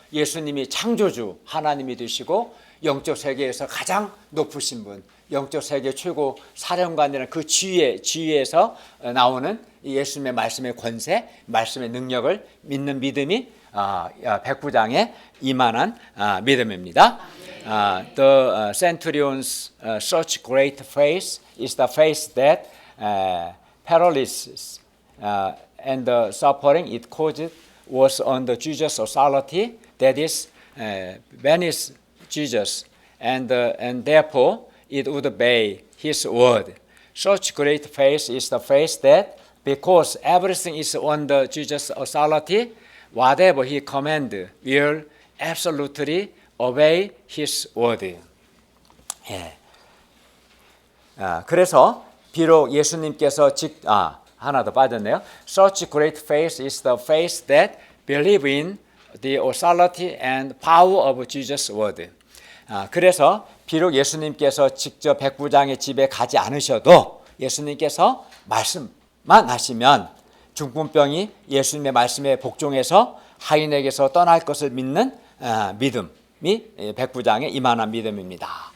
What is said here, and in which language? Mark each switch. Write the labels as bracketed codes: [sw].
[ko] 예수님이 창조주 하나님이 되시고 영적 세계에서 가장 높으신 분, 영적 세계 최고 사령관이라는 그 지위에서 나오는 예수님의 말씀의 권세, 말씀의 능력을 믿는 믿음이 백부장의 이만한 믿음입니다. [en] The centurion's such great faith is the faith that paralysis and the suffering it caused was on the Jesus' authority, that is, beneath Jesus, and therefore it would obey His word. Such great faith is the faith that because everything is on the Jesus' authority, whatever He command will absolutely obey His word. [ko] 예. 그래서 비록 예수님께서 하나 더 빠졌네요. [en] Such great faith is the faith that believe in the authority and power of Jesus' word. [ko] 그래서 비록 예수님께서 직접 백부장의 집에 가지 않으셔도 예수님께서 말씀만 하시면 중풍병이 예수님의 말씀에 복종해서 하인에게서 떠날 것을 믿는 믿음이 백부장의 이만한 믿음입니다.